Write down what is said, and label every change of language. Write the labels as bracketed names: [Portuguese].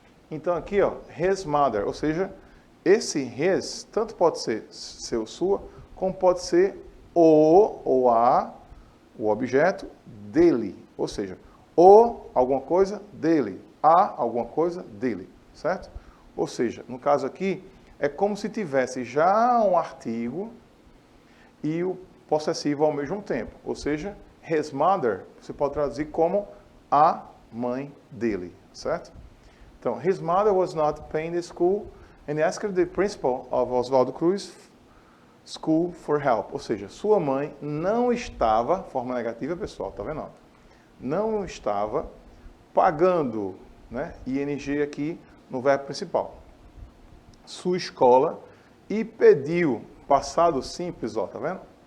[Portuguese] Então, aqui, ó, his mother, ou seja, esse his tanto pode ser seu, sua, como pode ser o ou a, o objeto dele, ou seja, o alguma coisa dele, a alguma coisa dele, certo? Ou seja, no caso aqui, é como se tivesse já um artigo e o possessivo ao mesmo tempo. Ou seja, his mother, você pode traduzir como a mãe dele, certo? [English] Então, his mother was not paying the school and asked the principal of Oswaldo Cruz School for help. [Portuguese] Ou seja, sua mãe não estava, forma negativa, pessoal, tá vendo? Não estava pagando, né, ING aqui no verbo principal, sua escola, e pediu, passado simples, ó, tá vendo?